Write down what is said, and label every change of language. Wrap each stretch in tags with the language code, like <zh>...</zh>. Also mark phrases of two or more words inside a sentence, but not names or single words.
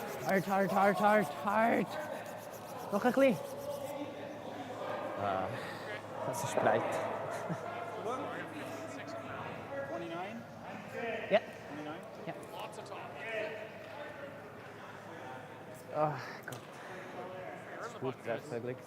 <nl>Hard, hard, hard, hard, hard. Nog een klein.</nl> <de>Das ist breit. 29? Ja. 29? Ja. Oh Gott. Das ist gut, das ist Glück.</de>